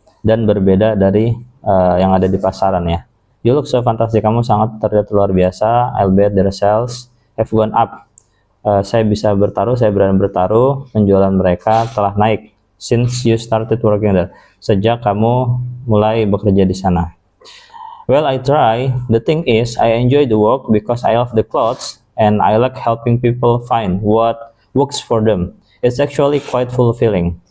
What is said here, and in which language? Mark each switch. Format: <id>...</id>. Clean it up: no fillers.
<id>Dan berbeda dari yang ada di pasaran ya.</id> <en>You look so fantastic.</en> <id>Kamu sangat terlihat luar biasa.</id> <en>I'll bet their sales have gone up.</en> <id>Saya berani bertaruh, penjualan mereka telah naik</id> <en>since you started working there.</en> <id>Sejak kamu mulai bekerja di sana.</id> <en>Well, I try. The thing is, I enjoy the work because I love the clothes and I like helping people find what works for them. It's actually quite fulfilling.</en>